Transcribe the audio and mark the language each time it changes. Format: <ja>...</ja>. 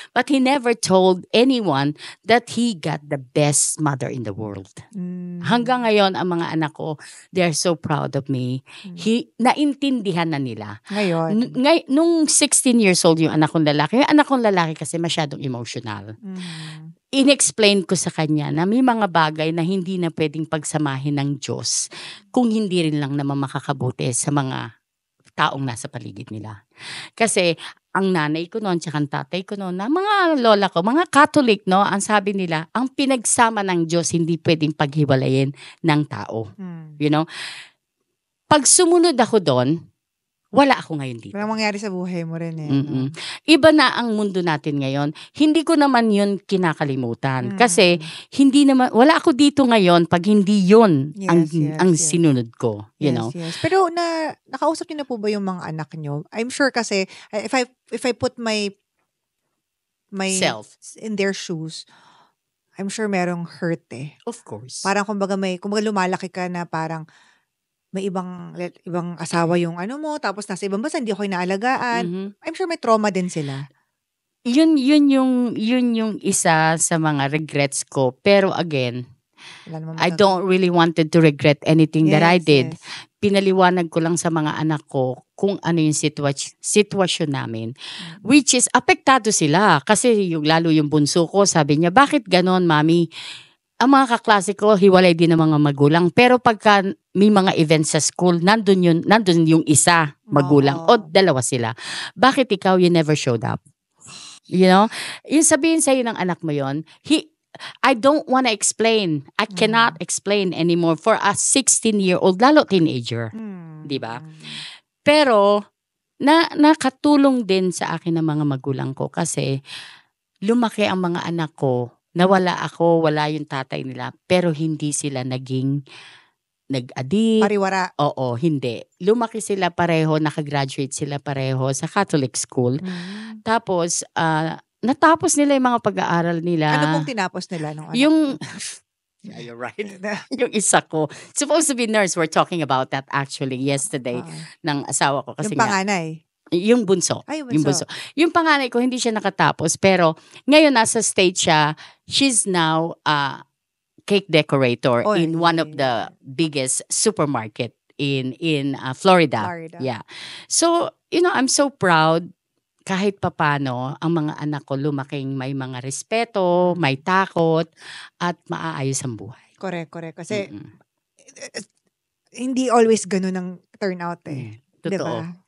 <en>But he never told anyone that he got the best mother in the world.</en> <tl>Hanggang ngayon, ang mga anak ko,</tl> <en>they're so proud of me.</en> <tl>Naintindihan na nila. Ngayon? Nung 16 years old yung anak kong lalaki, yung anak kong lalaki kasi masyadong emotional. In-explain ko sa kanya na may mga bagay na hindi na pwedeng pagsamahin ng Diyos kung hindi rin lang naman makakabuti sa mga taong nasa paligid nila. Kasi ang nanay ko noon, tsaka ang tatay ko noon, na mga lola ko, mga Catholic, no, ang sabi nila, ang pinagsama ng Diyos hindi pwedeng paghiwalayin ng tao.</tl> <en>You know?</en> <tl>Pag sumunod ako doon, wala ako ngayon dito. Walang mangyari sa buhay mo rin eh. No? Iba na ang mundo natin ngayon. Hindi ko naman yun kinakalimutan. Kasi hindi naman, wala ako dito ngayon pag hindi yun ang sinunod ko.</tl> <en>You know? Yes.</en> <tl>Pero nakausap niyo na po ba yung mga anak niyo?</tl> <en>I'm sure kasi, if I put my Self. in their shoes, I'm sure merong hurt eh. Of course.</en> <tl>Parang kumbaga lumalaki ka na parang may ibang asawa yung mo, tapos nasa ibang bansa, hindi ako inaalagaan.</tl> <en>I'm sure</en> <tl>may trauma din sila. Yun yung isa sa mga regrets ko.</tl> <en>Pero again, I don't really wanted to regret anything that I did.</en> <tl>Pinaliwanag ko lang sa mga anak ko kung ano yung sitwasyon namin.</tl> <en>Which is,</en> <tl>apektado sila. Kasi lalo yung bunso ko, sabi niya, bakit ganon, mami? ang mga kaklase ko, hiwalay din ng mga magulang. Pero pagka may mga events sa school, nandun yung isa magulang. O dalawa sila. Bakit ikaw,</tl> <en>you never showed up? You know?</en> <tl>Yung sabihin sa'yo ng anak mo yon,</tl> <en>I don't want to explain. I cannot explain anymore for a 16-year-old,</en> <tl>lalo</tl> <en>teenager.</en> <tl>Di ba? Pero, nakatulong din sa akin ng mga magulang ko kasi lumaki ang mga anak ko na wala ako, wala yung tatay nila, pero hindi sila naging nag-addict. Pariwara. Oo, hindi. Lumaki sila pareho, nakagraduate sila pareho sa Catholic school. Tapos, natapos nila yung mga pag-aaral nila. Ano pong tinapos nila nung anak?</tl> <en>Yung, yeah, you're right.</en> <tl>Yung isa ko.</tl> <en>Supposed to be nurse. We're talking about that actually yesterday</en> <tl>ng asawa ko. Kasi yung panganay? Yung bunso. Ay, yung bunso. Yung panganay ko, hindi siya nakatapos. Pero ngayon nasa state siya.</tl> <en>She's now cake decorator in one of the biggest supermarket in Florida. Yeah.</en> <tl>So,</tl> <en>I'm so proud</en> <tl>kahit papano ang mga anak ko lumaking may mga respeto, may takot, at maaayos ang buhay. Correct. Kasi hindi always ganun ang turnout eh. Totoo.</tl>